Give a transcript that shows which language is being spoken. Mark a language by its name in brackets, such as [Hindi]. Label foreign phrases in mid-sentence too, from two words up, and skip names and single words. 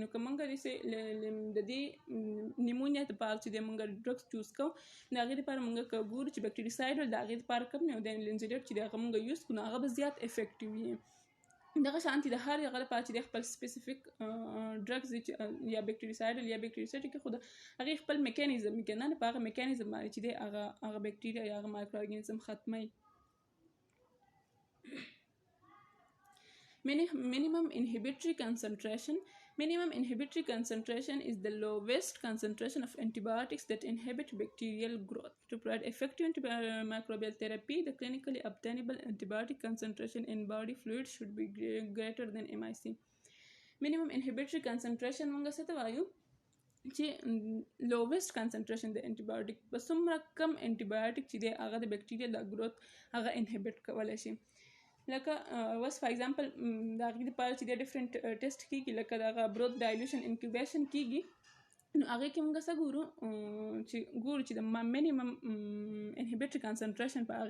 [Pashto] نو که موږ د دې نیمونیا دپاره چې دی موږ [English] drugs choose [Pashto] کوو د هغې دپاره موږ که ګورو چې بکټریسایډل د هغې دپاره کم دی او د لینزولیټ چې دی هغه موږ یوز کړو نو هغه به زیات افیکټیو وي. دغه شانتي د هر هغه لپاره چې د خپل [English] specific drugs [Pashto] یا بکټریسایډل یا بکټریسټیک خو د هغې خپل میکانیزم وي که نه په هغه میکانیزم باندې چې دی هغه بکټریا یا هغه مایکرو ارګانیزم ختموي. [English] Minimum inhibitory concentration. Minimum inhibitory concentration is the lowest concentration of antibiotics that inhibit bacterial growth. To provide effective antimicrobial therapy, the clinically obtainable antibiotic concentration in body fluid should be greater than MIC. Minimum inhibitory concentration [Pashto] موږ څه ته وایو چې [English] lowest concentration [Pashto] د انټیبیوټیک په څومره کم انټیبیوټیک چې دی هغه د بکټریا د ګروت هغه انهبیټ کولی شي. لکه [English] as for example [Pashto] د هغې دپاره چې د [English] different test [Pashto] کېږي لکه د هغه [English] broth dilution [Pashto] انکیوبیشن کېږي نو هغې کې موږ څه ګورو چې د [English] minimum inhibitory concentration [Pashto] په